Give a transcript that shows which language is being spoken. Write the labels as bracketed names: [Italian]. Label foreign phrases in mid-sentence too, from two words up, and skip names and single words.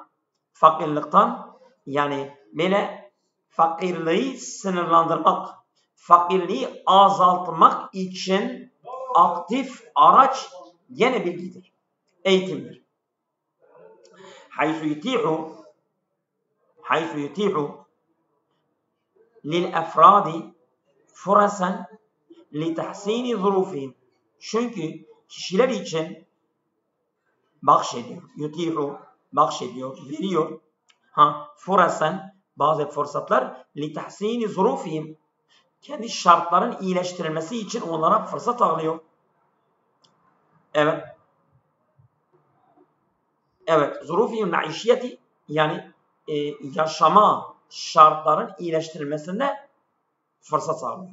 [Turkish] fakirlikten yani böyle fakirliği sınırlandırmak, fakirliği azaltmak için aktif araç gene bilgidir. Eğitimdir. [Arabic] حيث يتيح للأفراد فرصا لتحسين ظروفهم. [Turkish] Çünkü kişiler için bahşediyor, veriyor. Furasan, bazı fırsatlar [Arabic] لتحسين ظروفهم. [Turkish] Kendi şartların iyileştirilmesi için onlara fırsat sağlıyor. Evet. Evet. [Arabic] ظروفهم المعيشية, [Turkish] yani yaşama şartların iyileştirilmesinde fırsat sağlıyor.